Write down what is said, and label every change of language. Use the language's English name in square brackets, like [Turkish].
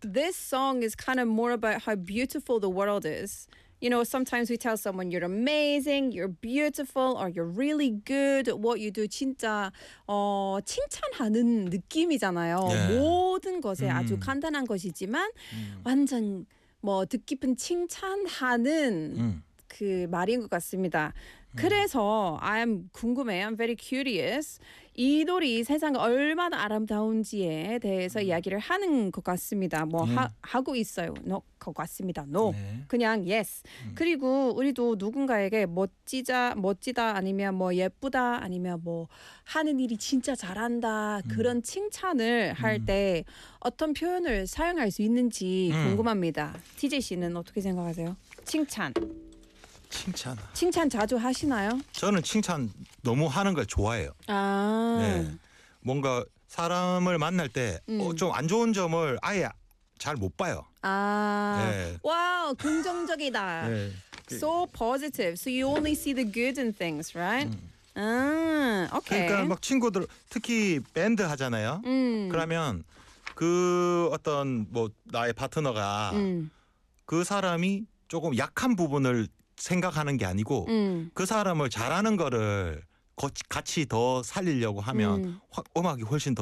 [English] this song is kind of more about how beautiful the world is you know sometimes we tell someone you're amazing you're beautiful or you're really good at what you do [Korean] 진짜 칭찬하는 느낌이잖아요 [English] yeah. [Korean] 모든 것에 아주 간단한 것이지만 완전 뭐 뜻깊은 칭찬하는 그 말인 것 같습니다. 그래서 [English] I'm [Korean] 궁금해. [English] I'm very curious. [Korean] 이 노래 세상 얼마나 아름다운지에 대해서 이야기를 하는 것 같습니다. 뭐 하고 있어요. 것 같습니다. No. 네. 그냥 yes. 그리고 우리도 누군가에게 멋지다 아니면 뭐 예쁘다 아니면 뭐 하는 일이 진짜 잘한다 그런 칭찬을 할 때 어떤 표현을 사용할 수 있는지 궁금합니다. TJ 씨는 어떻게 생각하세요? 칭찬. 칭찬. 칭찬 자주 하시나요? 저는 칭찬 너무 하는 걸 좋아해요. 아. 네. 뭔가 사람을 만날 때 좀 안 좋은 점을 아예 잘 못 봐요. 아. 네. 와우, 긍정적이다. 네. [English] So positive. So you only see the good in things, right? [Korean] 오케이. 그러니까 막 친구들 특히 밴드 하잖아요. 그러면 그 어떤 뭐 나의 파트너가 그 사람이 조금 약한 부분을 생각하는 게 아니고 그 사람을 잘하는 거를 같이 더 살리려고 하면 음악이 훨씬 더